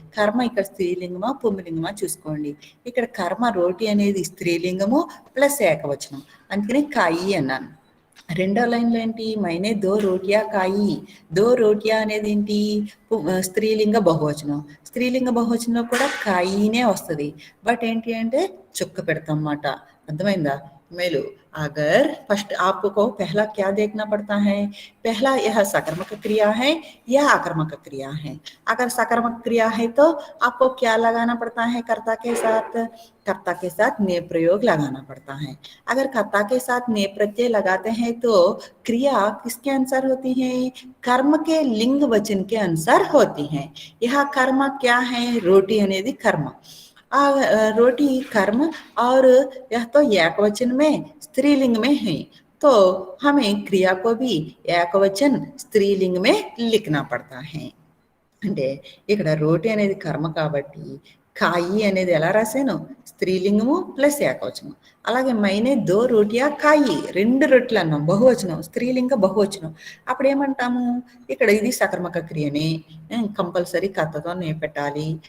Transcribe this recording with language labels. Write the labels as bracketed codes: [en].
[te] కర్మ ఇక్కడ స్త్రీలింగమా పుంలింగమా చూసుకోండి. ఇక్కడ కర్మ రోటీ అనేది స్త్రీలింగము ప్లస్ ఏకవచనం, అందుకని కాయి అన్నాను. రెండో లైన్లో ఏంటి? [hi] మైనే దో రోటియా కాయి. [te] దో రోటియా అనేది ఏంటి? స్త్రీలింగ బహువచనం. స్త్రీలింగ బహువచనంలో కూడా కాయినే వస్తుంది, బట్ ఏంటి అంటే చుక్క పెడతాం అన్నమాట. అర్థమైందా? మేలు. [hi] अगर फर्स्ट आपको पहला क्या देखना पड़ता है? पहला यह सकर्मक क्रिया है या आकर्मक क्रिया है? अगर सकर्मक क्रिया है तो आपको क्या लगाना पड़ता है? कर्ता के साथ ने प्रयोग लगाना पड़ता है. अगर कर्ता के साथ ने प्रत्यय लगाते हैं तो क्रिया किसके अनुसार होती है? कर्म के लिंग वचन के अनुसार होती है. यह कर्म क्या है? रोटी [te] అనేది [hi] कर्म. रोटी कर्म और यह तो एकवचन में स्त्रीलिंग में है, तो हमें क्रिया को भी एकवचन स्त्रीलिंग में लिखना पड़ता है. [te] అంటే ఇక్కడ రోటీ అనేది కర్మ కాబట్టి కాయి అనేది ఎలా రాశాను? స్త్రీలింగము ప్లస్ ఏకవచనం. అలాగే [hi] మైనే దో రోటియా కాయి, [te] 2 రొట్టెలు అన్నాం, బహువచనం, స్త్రీలింగ బహువచనం. అప్పుడు ఏమంటాము? ఇక్కడ ఇది సకర్మక క్రియనే, కంపల్సరీ కర్తతో నే పెట్టాలి.